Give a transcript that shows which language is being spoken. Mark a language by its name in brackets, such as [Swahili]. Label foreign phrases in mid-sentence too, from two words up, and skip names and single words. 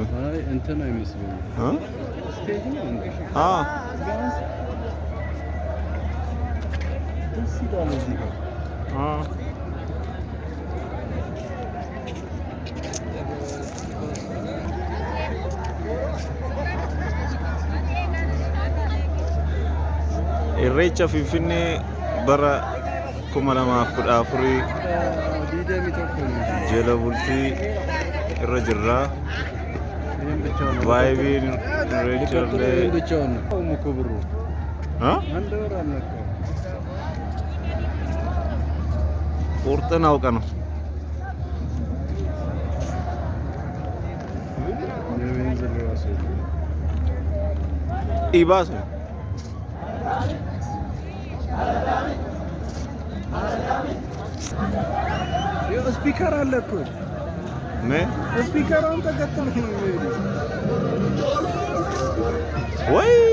[Amharic] አይ እንትን አይመስልም ስቴጅ ነው እንዴ ደስ ይላል እዚህ ጋር [Oromo] irreechaa finfinnee bara 2014 jala bultii irra jirra vaayibiin irreechaa qurxan hawqa [Amharic] ነው ኢባስ ስፒከር አለ እኮ ምን ስፒከሩን ተከተልክ ነው ወይ